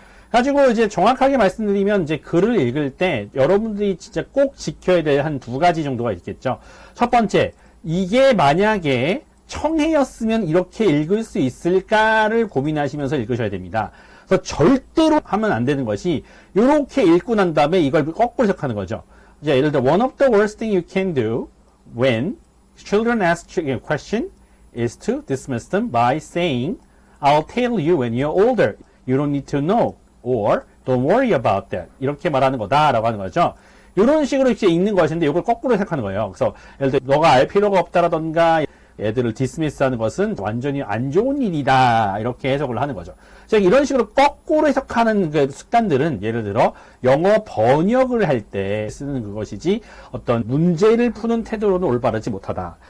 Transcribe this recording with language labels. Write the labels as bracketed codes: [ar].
[ko] 가지고 이제 정확하게 말씀드리면 이제 글을 읽을 때 여러분들이 진짜 꼭 지켜야 될 한 두 가지 정도가 있겠죠. 첫 번째, 이게 만약에 청해였으면 이렇게 읽을 수 있을까를 고민하시면서 읽으셔야 됩니다. 그래서 절대로 하면 안 되는 것이 이렇게 읽고 난 다음에 이걸 거꾸로 해석하는 거죠. 이제 예를 들어 [en] one of the worst thing you can do when children ask a question is to dismiss them by saying I'll tell you when you're older. You don't need to know. or don't worry about that. [ko] 이렇게 말하는 거다라고 하는 거죠. 이런 식으로 이렇게 읽는 것인데 이걸 거꾸로 해석하는 거예요. 그래서 예를 들어 너가 알 필요가 없다라던가 애들을 디스미스하는 것은 완전히 안 좋은 일이다 이렇게 해석을 하는 거죠. 즉 이런 식으로 거꾸로 해석하는 그 습관들은 예를 들어 영어 번역을 할 때 쓰는 그것이지 어떤 문제를 푸는 태도로는 올바르지 못하다.